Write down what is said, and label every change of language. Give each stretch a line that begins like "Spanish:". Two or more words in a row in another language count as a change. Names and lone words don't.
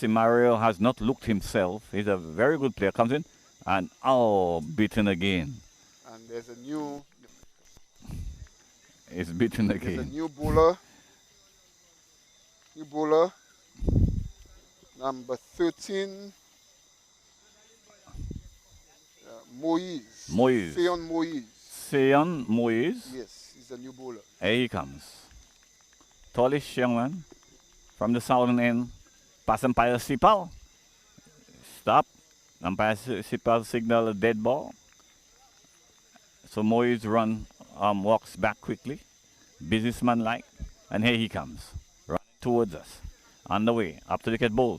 English: Mario has not looked himself. He's a very good player. Comes in and beaten again. And there's a new He's beaten there's a again. new bowler. New bowler. Number 13. Moise. Moise. Seon Moise. Seon Moise. Yes, he's a new bowler. Here he comes. Tallish young man from the southern end. Pass umpire Sipal. Stop. Umpire Sipal signal a dead ball. So Moise walks back quickly, businessman-like, and here he comes, running towards us, on the way, up to the wicket bowls.